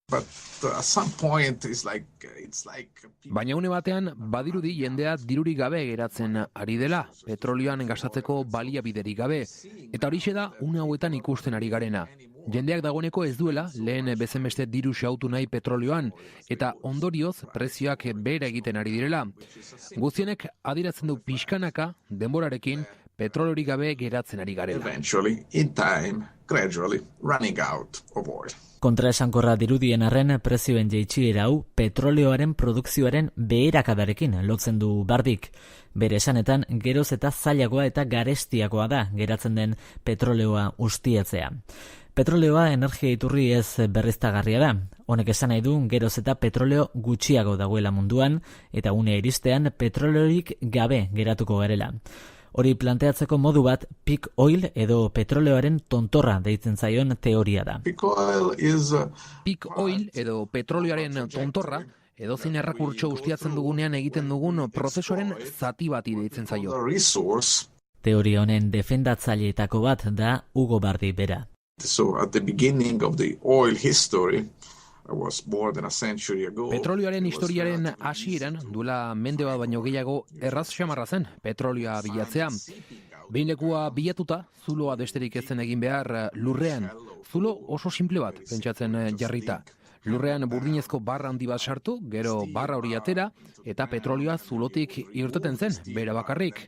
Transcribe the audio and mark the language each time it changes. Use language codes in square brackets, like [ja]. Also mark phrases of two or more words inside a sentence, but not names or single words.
[eu] Baina une batean, badirudi jendea dirurik gabe geratzen ari dela, petrolioan gastatzeko baliabiderik gabe, eta horixe da une hauetan ikusten ari garena. Jendeak dagoeneko ez duela, lehen bezenbeste diru xautu nahi petrolioan, eta ondorioz prezioak behera egiten ari direla. Guztienek adierazten du pixkanaka, denborarekin, petroliorik gabe geratzen ari garela. [en] Eventually, in time, gradually running out of oil. [eu] Kontraesankorra dirudien arren prezioen jaitsiera hau petroleoaren produkzioaren beherakadarekin lotzen du Bardik. Bere esanetan geroz eta zailagoa eta garestiagoa da geratzen den petroleoa ustiatzea. Petroleoa energia iturri ez berriztagarria da. Honek esan nahi du geroz eta petroleo gutxiago dagoela munduan eta unea iristean petroleorik gabe geratuko garela. Hori planteatzeko modu bat [en] peak oil [eu] edo petroleoaren tontorra deitzen zaion teoria da. [en] Peak oil [eu] edo petrolioaren tontorra edozein errekurtso ustiatzen dugunean egiten dugun prozesuaren zati bati deitzen zaio. Teoria honen defendatzaileetako bat da Hugo Bardi bera. [en] So at the beginning of the oil history, I was more than a century ago. [eu] Petrolioaren historiaren hasieran duela mende bat baino gehiago erraz xamarra zen petrolioa bilatzea. Behin lekua bilatuta, zuloa besterik ez zen egin behar lurrean. Zulo oso simple bat, pentsatzen jarrita. Lurrean burdinezko barra handi bat sartu, gero barra hori atera, eta petrolioa zulotik irteten zen, bera bakarrik.